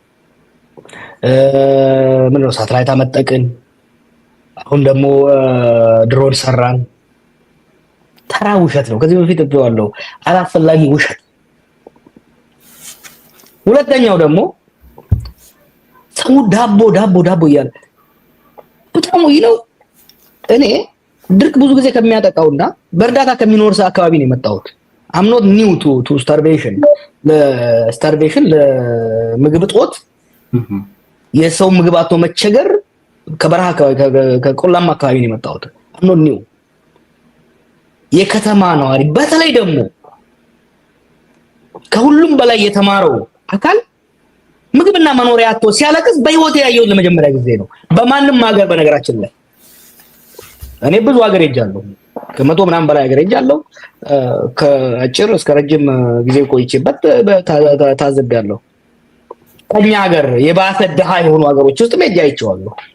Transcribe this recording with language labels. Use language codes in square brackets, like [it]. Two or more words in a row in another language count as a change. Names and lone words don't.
[am] ምንድነው ሳተላይት አመጠቅን፣ አሁን ደግሞ ድሮን ሰራን። ተራ ውሸት ነው። ከዚህ በፊት ብየዋለሁ፣ አላስፈላጊ ውሸት። ሁለተኛው ደግሞ ሰው ዳቦ ዳቦ ዳቦ እያለ በጣም ነው። እኔ ድርቅ ብዙ ጊዜ ከሚያጠቃውና በእርዳታ ከሚኖር ሰው አካባቢ ነው የመጣሁት። [en] I'm not new to starvation [am] ለምግብ እጦት የሰው ምግብ አጥቶ መቸገር ከበረሃ አካባቢ ከቆላማ አካባቢ ነው የመጣሁት። [en] I'm not new። [am] የከተማ ነዋሪ በተለይ ደግሞ ከሁሉም በላይ የተማረው አካል ምግብና መኖሪያ አጥቶ ሲያለቅስ በህይወት ያየው ለመጀመሪያ ጊዜ ነው። በማንም ሀገር በነገራችን ላይ እኔ ብዙ ሀገር ሄጃለሁ፣ ከመቶ ምናምን በላይ ሀገር ሄጃለሁ። ከአጭር እስከ ረጅም ጊዜ ቆይቼበት ታዝቤያለሁ። ከኛ ሀገር የባሰ ድሃ የሆኑ ሀገሮች ውስጥ ሄጄ አይቼዋለሁ።